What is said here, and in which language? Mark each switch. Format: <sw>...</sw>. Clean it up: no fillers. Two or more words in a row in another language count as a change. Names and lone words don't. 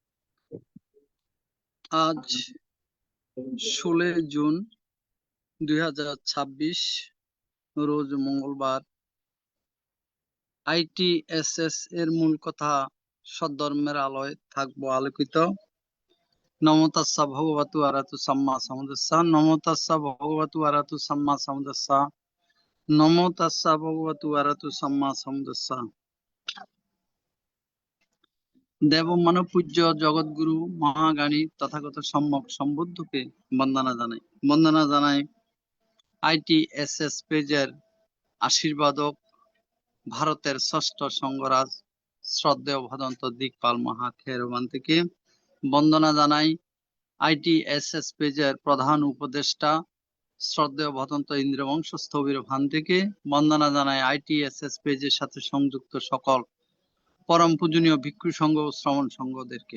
<bn>আজ 16 জুন 2026 রোজ মঙ্গলবার। ITSS এর মূল কথা সদ্ধর্মের আলোয় থাকবো আলোকিত।</bn> <pi>নমো তাস্সা ভগবতু আরহাতু সাম্মা সাম্বুদ্দাস্সা। নমো তাস্সা ভগবতু আরহাতু সাম্মা সাম্বুদ্দাস্সা। নমো তাস্সা ভগবতু আরহাতু সাম্মা সাম্বুদ্দাস্সা।</pi> <bn>দেব মানব পূজ্য জগৎগুরু মহাজ্ঞানী তথাগত সম্যক সম্বুদ্ধকে বন্দনা জানাই ITSS পেজের আশীর্বাদক ভারতের ষষ্ঠ সংঘরাজ শ্রদ্ধেয় ভদন্ত দিকপাল মহাথেরবান থেকে বন্দনা জানাই ITSS পেজের প্রধান উপদেষ্টা শ্রদ্ধেয় ভদন্ত ইন্দ্রবংশ স্থবির ভান থেকে বন্দনা জানাই ITSS পেজের সাথে সংযুক্ত সকল পরম পূজনীয় ভিক্ষু সংঘ ও শ্রমণ সংঘদেরকে।</bn>